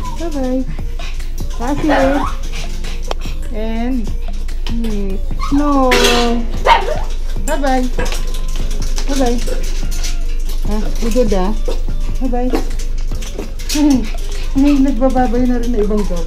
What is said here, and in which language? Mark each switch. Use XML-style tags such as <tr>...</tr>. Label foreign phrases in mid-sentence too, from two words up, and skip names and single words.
<en>Bye-bye. Bye. And no. Bye-bye. Bye-bye. You good ah? Bye-bye.</en> <tl>May nagbababay na rin na ibang dog.</tl>